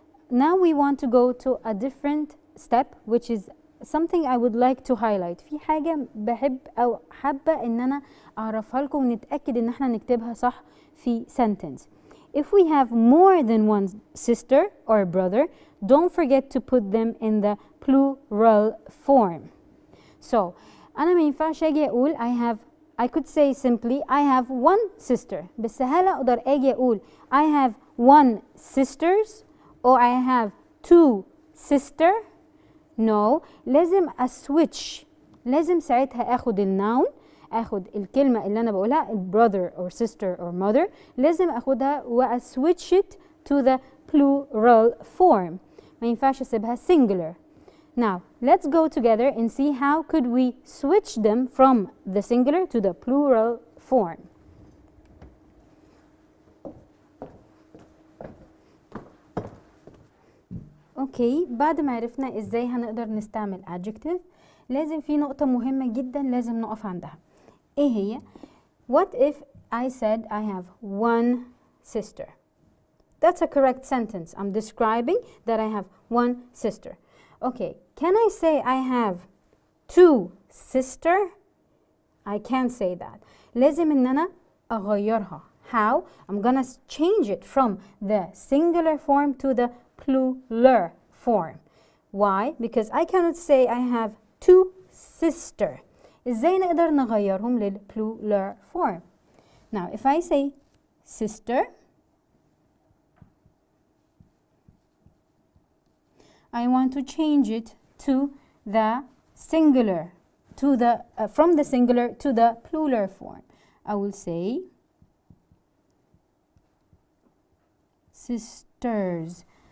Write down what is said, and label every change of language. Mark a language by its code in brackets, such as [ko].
[en] Now we want to go to a different step which is something I would like to highlight. [ar] في حاجة بحب أو حابة إن أنا أعرفها لكم ونتأكد إن احنا نكتبها صح في sentence. [en] If we have more than one sister or brother, don't forget to put them in the plural form. So, [ar] أنا ما ينفعش أجي أقول [en] I could say simply I have one sister. [ar] بس هل أقدر أجي أقول [en] I have one sisters or I have two sister. No. [ar] لازم [en] switch. [ar] لازم ساعتها اخد النون، اخد الكلمة اللي انا بقولها [en] brother or sister or mother، [ar] لازم اخدها و [en] switch it to the plural form. [ar] ما ينفعش اسيبها singular. [en] Now let's go together and see how could we switch them from the singular to the plural form. [ar] اوكي، بعد ما عرفنا ازاي هنقدر نستعمل adjective، لازم في نقطة مهمة جدا لازم نقف عندها. ايه هي؟ [en] What if I said I have one sister? That's a correct sentence. I'm describing that I have one sister. Okay, can I say I have two sister? I can't say that. [ar] لازم ان انا اغيرها. [en] How? I'm gonna change it from the singular form to the plural form. Why? Because I cannot say I have two sister. [ar] ازاي نقدر نغيرهم لل plural form? [en] Now, if I say sister, I want to change it to the singular, to the from the singular to the plural form. I will say sisters.